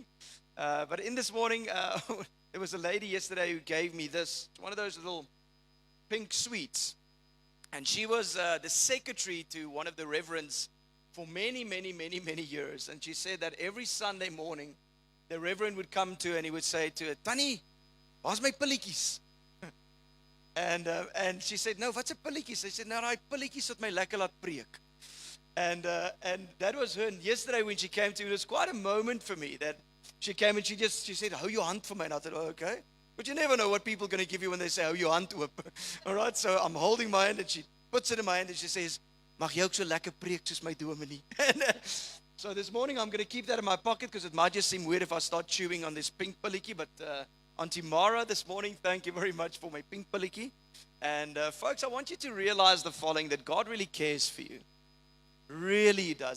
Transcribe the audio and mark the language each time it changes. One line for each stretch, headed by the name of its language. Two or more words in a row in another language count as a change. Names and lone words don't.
English: But in this morning, there was a lady yesterday who gave me this, one of those little pink sweets. And she was the secretary to one of the reverends for many, many, many, many years. And she said that every Sunday morning, the reverend would come to her and he would say to her,
Afrikaans: Tannie, waar's my pilletjies?
English: And she said, no,
Afrikaans: wat's 'n pilletjies?
English: She said, no,
Afrikaans: daai pilletjies wat my lekker laat preek.
English: And that was her. And yesterday when she came to me, it was quite a moment for me that she came and she said, hou your hand for me. And I thought, oh, okay. But you never know what people are going to give you when they say, hou your hand oop. All right, so I'm holding my hand and she puts it in my hand and she says,
Afrikaans: mag jy ook so lekker preek soos my dominee?
English: And so this morning I'm going to keep that in my pocket because it might just seem weird if I start chewing on this pink pilletjie, but Auntie Mara this morning, thank you very much for my pink pilletjie. And folks, I want you to realize the following, that God really cares for you. Really does.